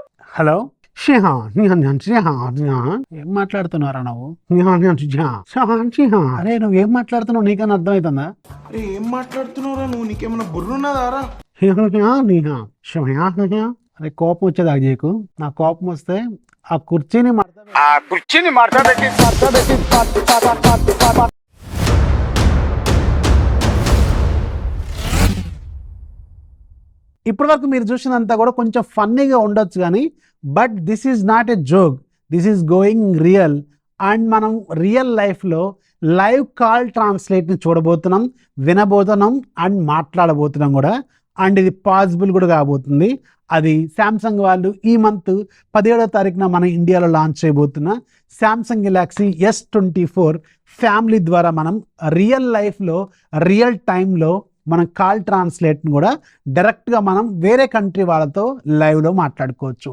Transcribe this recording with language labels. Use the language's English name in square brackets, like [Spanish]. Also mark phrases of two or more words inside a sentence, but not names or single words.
[Telugu] హలో [Chinese] 是哈，你好，你好， [Telugu] ఏం మాట్లాడుతున్నారా నువ్వు? [Chinese] 你好，是哈， [Telugu] అరే నువ్వు ఏం మాట్లాడుతున్నావు నీకన్నా అర్థమవుతుందా? అరే ఏం మాట్లాడుతున్నావురా నువ్వు? నీకేమైనా బుర్రున్నదారా? [Chinese] 你好，什么呀？ [Telugu] అరే కోపం వచ్చేది నీకు. నా కోపం వస్తే ఆ కుర్చీని ఇప్పటి వరకు మీరు చూసినంతా కూడా కొంచెం ఫన్నీగా ఉండొచ్చు కానీ [English] but this is not a joke, this is going real. [Telugu] అండ్ మనం [English] real life live call translate [Telugu] చూడబోతున్నాం, వినబోతున్నాం అండ్ మాట్లాడబోతున్నాం కూడా. అండ్ ఇది పాసిబుల్ కూడా కాబోతుంది. అది శాంసంగ్ వాళ్ళు ఈ మంత్ 17వ తారీఖున మన ఇండియాలో లాంచ్ చేయబోతున్న శాంసంగ్ గెలాక్సీ S24 ఫ్యామిలీ ద్వారా మనం [English] real life real time [Telugu] మనం [English] call translate [Telugu] కూడా డైరెక్ట్గా మనం వేరే కంట్రీ వాళ్ళతో లైవ్లో మాట్లాడుకోవచ్చు.